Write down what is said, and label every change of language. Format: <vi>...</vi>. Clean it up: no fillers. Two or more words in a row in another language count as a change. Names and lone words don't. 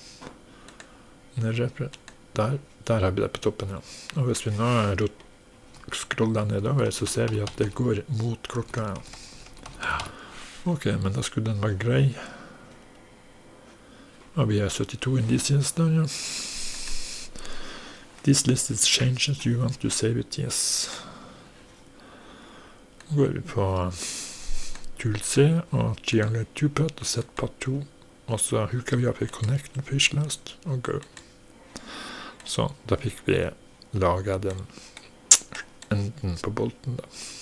<no>Der har vi det på toppen, ja. Og hvis vi nå scroller nedover, så ser vi at det går mot klokka, ja. Ok, men da skulle den være grei. Og vi har 72 indices der, ja.</no> <en>This list is changes, you want to save it, yes.</en> <no>Nå går vi på Tool C og Triangle 2-path og Set Path 2. Og så hooker vi opp i Connect and Fish Last og Go. Så da fikk vi laget den enden på bolten da.</no>